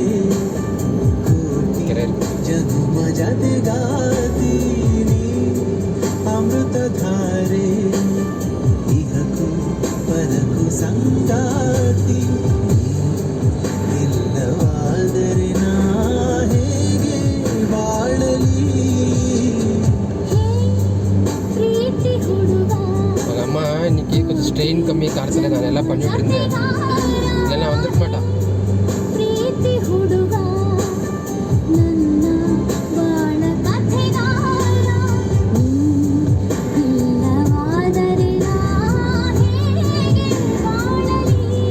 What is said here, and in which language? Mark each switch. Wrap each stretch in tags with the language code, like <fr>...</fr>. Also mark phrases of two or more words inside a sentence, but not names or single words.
<kn>ಕೋಟಿ ಜನುಮ ಜತೆಗಾತೀನಿ ಅಮೃತಧಾರೆ ಇಹಕು ಪರಕು ಸಂಗಾತಿ ಇಲ್ಲವಾದರೆ ನಾ ಹೇಗೆ ಬಾಳಲಿ. ಪ್ರೀತಿ ಹುಡುಗ</kn> <ta>அம்மா இன்னைக்கு கொஞ்சம் ஸ்ட்ரெயின் கம்மி காரத்தில் நான் எல்லாம் பண்ணிட்டு இருந்தேன். இல்லைன்னா வந்துருக்க மாட்டான்.</ta> <kn>ಪ್ರೀತಿ ಹುಡುಗ ನನ್ನ ಬಾಳ ಕಥೆಗಾರ ಇಲ್ಲವಾದರೆ ನಾ ಹೇಗೆ ಬಾಳಲಿ.</kn>